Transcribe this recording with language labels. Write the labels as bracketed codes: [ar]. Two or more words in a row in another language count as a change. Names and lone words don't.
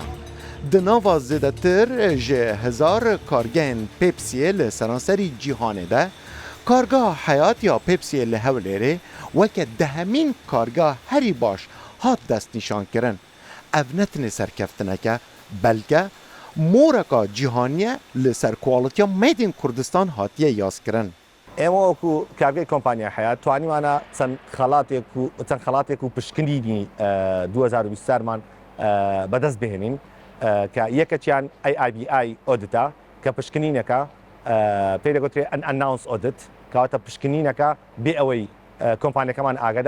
[ku] Di nava zêdetir ji hezar kargehên Pepsiyê li seranserî cîhanê de, kargeha heyatiya Pepsiyê li Hewlêrê weke dehemîn kargeha herî baş hat destnîşankirin. Ev netine serkeftineke, belke moreka cîhaniye li ser kwalitiya [en] Made in Kurdistan [ku] hatiye yazkirin. [ckb] ئێمە وەکو کارگەی کۆمپانیا حیات توانیمانە چەند خەڵاتێک و پشکنینی 2020مان بەدەست بهێنین کە یەکەچیان AIBI ئۆدتا کە پشکنینەکە پێی دەگوترێ [en] unannounced audit [ckb] کەواتە پشکنینەکە بێ ئەوەی کۆمپانیەکەمان ئاگادار